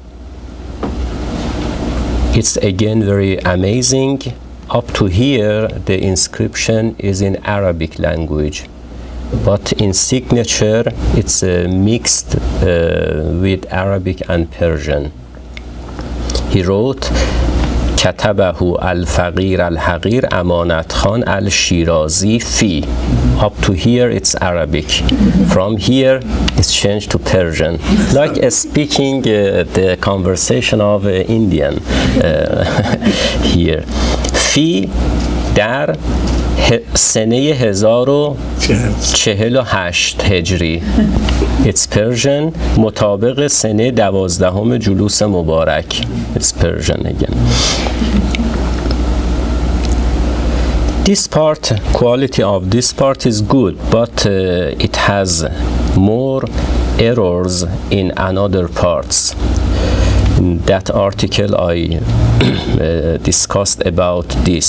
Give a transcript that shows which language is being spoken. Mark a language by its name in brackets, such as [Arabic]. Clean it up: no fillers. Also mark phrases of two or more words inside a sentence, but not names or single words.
[English] It's again very amazing. Up to here, the inscription is in Arabic language, but in signature, it's mixed with Arabic and Persian. He wrote, [Arabic] كتبه الفقير الحقير امانت خان الشیرازی فی. [English] Up to here it's Arabic. From here it's changed to Persian. Like speaking the conversation of Indian here. [Persian] فی در سنه 1048 هجری. [English] It's Persian [Persian] مطابق سنه 12 جلوس مبارک. [English] It's Persian again. This part, quality of this part is good, but it has more errors in another parts. In that article I discussed about this.